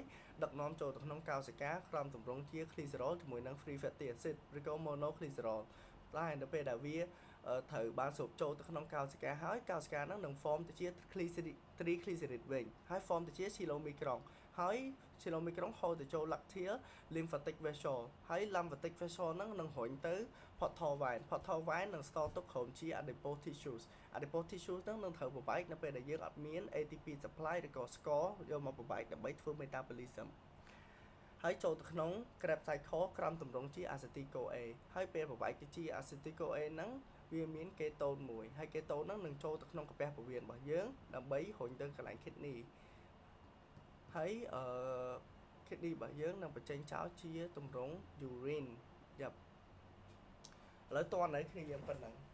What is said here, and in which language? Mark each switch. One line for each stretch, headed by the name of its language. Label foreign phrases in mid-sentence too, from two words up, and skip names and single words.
Khmer: ដឹកនាំចូលទៅក្នុងកោសិកាក្រោមទម្រង់ជា glycerol ជាមួយនឹង
English: free fatty acid
Khmer: ឬក៏ monoglycerol តែនៅពេលដែលវាត្រូវបានស្រូបចូលទៅក្នុងកោសិកាហើយកោសិកាហ្នឹងនឹង form ទៅជា triglycerid វិញហើយ form ទៅជា chylomicron ហើយ chylomicron ហូរទៅចូល
English: lacteal lymphatic vessel
Khmer: ហើយ
English: lymphatic vessel
Khmer: ហ្នឹងនឹងរុញទៅ
English: portal vein
Khmer: នឹង store ទុកក្រុមជា
English: adipose tissues
Khmer: ហ្នឹងនឹងត្រូវប្របែក នៅពេលដែលយើងអត់មាន
English: ATP supply
Khmer: ឬក៏ស្ករយកមកប្របែកដើម្បីធ្វើ metabolism ហើយចូលទៅក្នុង Krebs cycle ក្រោមទ ម្រង់ជា
English: acetyl CoA
Khmer: ហើយពេលប្របែកទៅជា
English: acetyl CoA
Khmer: ហ្នឹងវាមាន ketone មួយហើយ ketone ហ្នឹងនឹងចូលទៅក្នុងកាពះពោះវៀនរបស់យើងដើម្បីរុញទៅកន្លែង kidney ហើយkidney របស់យើងនឹងបញ្ចេញចោលជាទម្រង់ urine យ៉ាប់ឥឡូវតើនៅគ្នាយើងប៉ុណ្ណឹង